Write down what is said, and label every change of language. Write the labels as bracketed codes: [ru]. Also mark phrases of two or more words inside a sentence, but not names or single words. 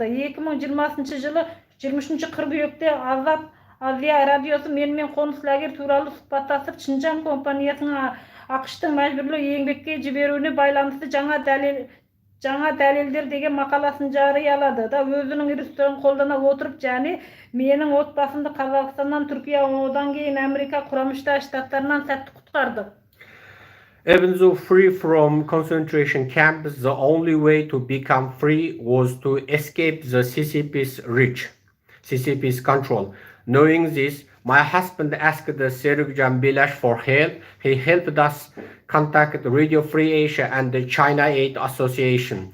[kk] 2020 жылы 23 қыркүйекте Азия радиосы менімен қоныс лагер туралы сұхбаттасып, Шинжаң компаниясының ақштың мәжбүрлі еңбекке жіберуіне байланысты жаңа дәлелдер деген мақаласын жариялады да өзінің ресурстарын қолдана отырып, және менің отбасымды Қазақстаннан, Түркия, одан кейін Америка Құрама Штаттарынан сәтті құтқарды. [en] Even though free from concentration camps, the only way to become free was to escape the CCP's reach, CCP's control. Knowing this, my husband asked Serikjan Bilash for help. He helped us contact Radio Free Asia and the China Aid Association.